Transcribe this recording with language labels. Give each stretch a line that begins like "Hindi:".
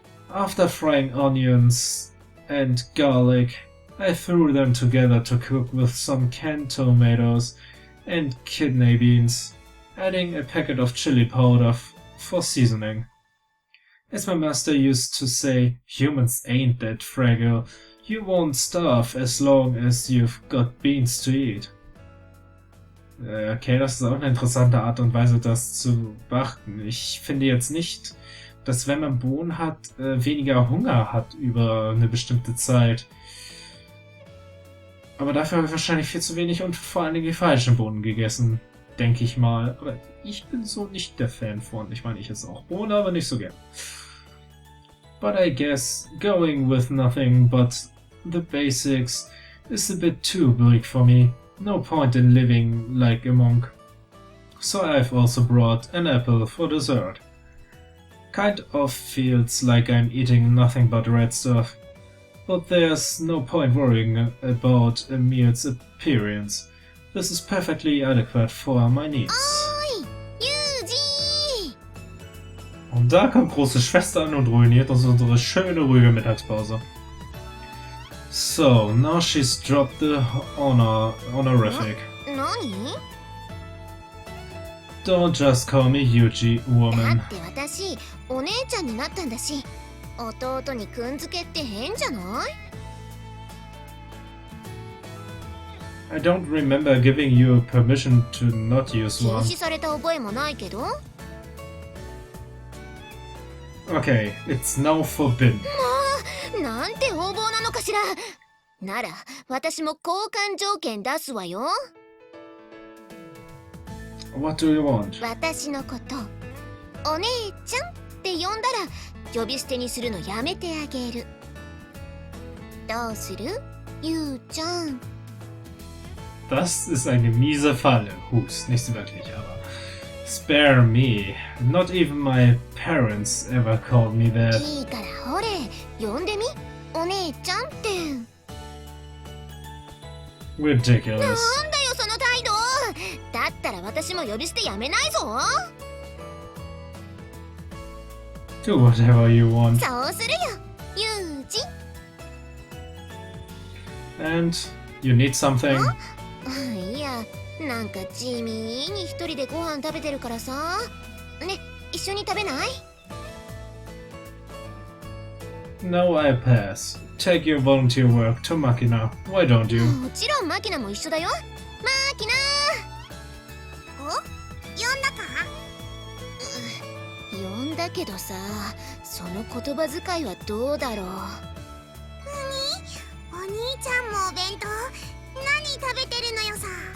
English: After frying onions and garlic, I threw them together to cook with some canned tomatoes and kidney beans, adding a packet of chili powder for seasoning. As my master used to say, humans ain't that fragile. You won't starve as long as you've got beans to eat.
German: Okay, das ist auch eine interessante Art und Weise, das zu beachten. Ich finde jetzt nicht, dass wenn man Bohnen hat, weniger Hunger hat über eine bestimmte Zeit. Aber dafür habe ich wahrscheinlich viel zu wenig und vor allen Dingen die falschen Bohnen gegessen, denke ich mal. Aber ich bin so nicht der Fan von. Ich meine, ich esse auch Bohnen, aber nicht so gern.
English: But I guess going with nothing but the basics is a bit too bleak for me. No point in living like a monk. So I've also brought an apple for dessert. Kind of feels like I'm eating nothing but red stuff. But there's no point worrying about a meal's appearance. This is perfectly adequate for my needs. Oi, Yuji!
German: Und da kommt große Schwester an und ruiniert uns unsere schöne, ruhige Mittagspause.
English: So, now she's dropped the honorific.
Japanese: Nani?
English: Don't just call me Yuji, だ woman.
Japanese: って私、お姉ちゃんになったんだし、弟にくんづけって変じゃない？
English: I don't remember giving you permission to not use 禁 one.
Japanese: 止された覚えもないけど。
English: Okay, it's now forbidden.
Japanese: なんて横暴なのかしら。なら私も交換条件出すわよ。
English: What do you want?
Japanese: 私のことお姉ちゃんって呼んだら呼び捨てにするのやめてあげる。どうする？ゆうちゃん。
German: Das ist eine miese Falle. Hups, nicht so wirklich, aber...
English: Spare me. Not even my parents ever called me that.
Japanese: いいからほれ呼んでみお姉ちゃんって。
English: Ridiculous.
Japanese: なんだよその態度。だったら私も呼び捨てやめないぞ。
English: Do whatever you want.
Japanese: そうするよゆうじ。
English: And you need something?
Japanese: いやなんか地味に一人でご飯食べてるからさ。ね一緒に食べない？
English: No, I pass. Take your volunteer work to Makina. Why don't you?
Japanese: もちろんマキナも一緒だよ。マキナ。お？呼んだか？呼んだけどさ、その言葉遣いはどうだろう。お兄ちゃんもお弁当何食べてるのよさ。